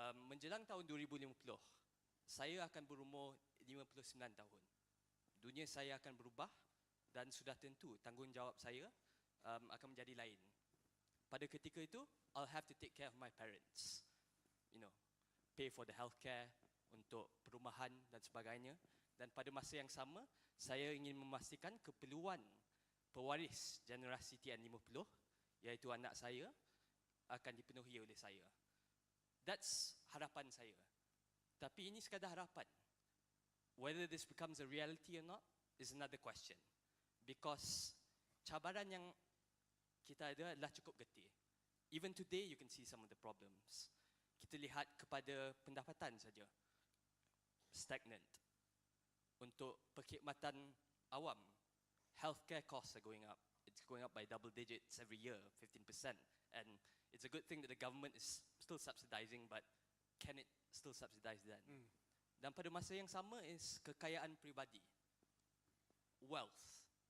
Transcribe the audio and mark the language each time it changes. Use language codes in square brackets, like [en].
[ms] Menjelang tahun 2050, saya akan berumur 59 tahun. Dunia saya akan berubah dan sudah tentu tanggungjawab saya akan menjadi lain. Pada ketika itu, [en] I'll have to take care of my parents. Pay for the healthcare, [ms] untuk perumahan dan sebagainya. Dan pada masa yang sama, saya ingin memastikan keperluan pewaris generasi TN50, iaitu anak saya, akan dipenuhi oleh saya. [en] That's [ms] harapan saya. Tapi ini sekadar harapan. [en] Whether this becomes a reality or not is another question. Because [ms] cabaran yang kita ada adalah cukup getih. [en] Even today you can see some of the problems. [ms] Kita lihat kepada pendapatan saja. [en] Stagnant. [ms] Untuk perkhidmatan awam, [en] healthcare costs are going up. It's going up by double digits every year, 15%. And it's a good thing that the government is still subsidizing, but can it still subsidize that? [ms] Dan pada masa yang sama is kekayaan pribadi. Wealth.